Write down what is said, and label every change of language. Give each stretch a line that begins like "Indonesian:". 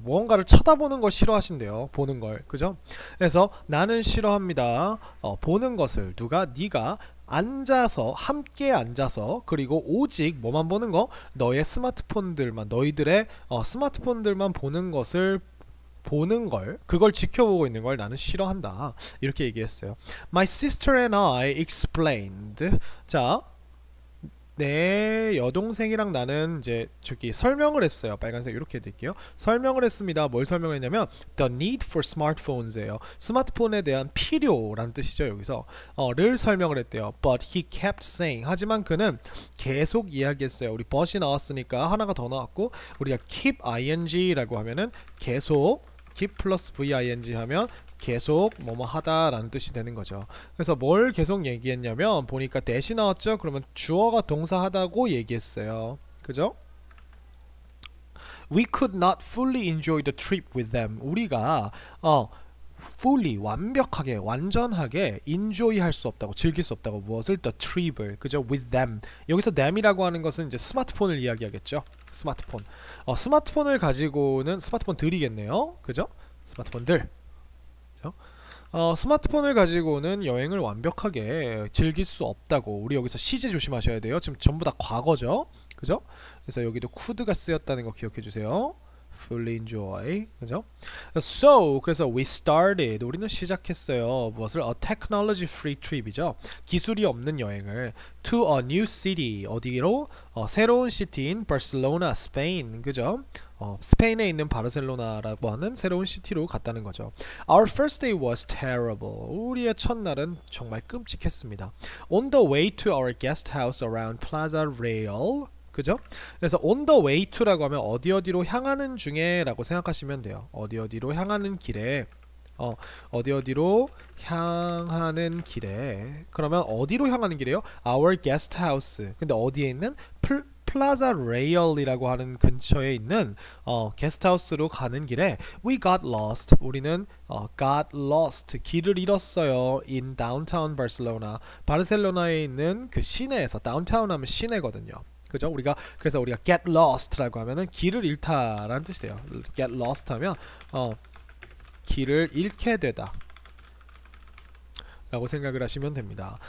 Korean: 무언가를 쳐다보는 걸 싫어하신대요. 보는 걸, 그죠? 그래서 나는 싫어합니다. 보는 것을. 누가? 네가 앉아서, 함께 앉아서, 그리고 오직 뭐만 보는 거? 너의 스마트폰들만, 너희들의 스마트폰들만 보는 것을, 보는 걸, 그걸 지켜보고 있는 걸 나는 싫어한다, 이렇게 얘기했어요.
English: My sister and I explained.
Korean: 자, 내 여동생이랑 나는 이제 저기 설명을 했어요. 빨간색 이렇게 해드릴게요. 설명을 했습니다. 뭘 설명했냐면
English: the need for smartphones
Korean: 예요. 스마트폰에 대한 필요라는 뜻이죠. 여기서 를 설명을 했대요.
English: But he kept saying,
Korean: 하지만 그는 계속 이야기했어요. 우리 but이 나왔으니까 하나가 더 나왔고, 우리가 keep ing라고 하면은 계속, keep 플러스 ving 하면 계속 뭐뭐 하다 라는 뜻이 되는 거죠. 그래서 뭘 계속 얘기했냐면 보니까 대시 나왔죠. 그러면 주어가 동사 하다고 얘기했어요, 그죠?
English: We could not fully enjoy the trip with them.
Korean: 우리가 fully, 완벽하게, 완전하게 enjoy 할 수 없다고, 즐길 수 없다고. 무엇을?
English: the trip을, 그죠? with them.
Korean: 여기서 them이라고 하는 것은 이제 스마트폰을 이야기하겠죠. 스마트폰. 스마트폰을 가지고는 스마트폰들이겠네요, 그죠? 스마트폰들. 스마트폰을 가지고는 여행을 완벽하게 즐길 수 없다고. 우리 여기서 시제 조심하셔야 돼요. 지금 전부 다 과거죠, 그죠? 그래서 여기도 could가 쓰였다는 거 기억해 주세요. fully enjoy. 그죠? So 그래서
English: we started
Korean: 우리는 시작했어요. 무엇을?
English: A technology free trip이죠.
Korean: 기술이 없는 여행을
English: to a new city
Korean: 어디로? 새로운 시티인 Barcelona, Spain. 그죠? 스페인에 있는 바르셀로나라고 하는 새로운 시티로 갔다는 거죠.
English: Our first day was terrible.
Korean: 우리의 첫날은 정말 끔찍했습니다.
English: On the way to our guest house around Plaza Real.
Korean: 그죠? 그래서 on the way to라고 하면 어디로 향하는 중에 라고 생각하시면 돼요. 어디로 향하는 길에 어디로 향하는 길에 그러면 어디로 향하는 길이에요?
English: Our guest house.
Korean: 근데 어디에 있는? 플라자 레일이라고 하는 근처에 있는 게스트하우스로 가는 길에
English: we got lost. 우리는 got lost.
Korean: 길을 잃었어요.
English: in downtown Barcelona.
Korean: 바르셀로나에 있는 그 시내에서 downtown 하면 시내거든요. 그죠? 그래서 우리가 get lost라고 하면은 길을 잃다라는 뜻이 돼요. get lost 하면 길을 잃게 되다 라고 생각을 하시면 됩니다.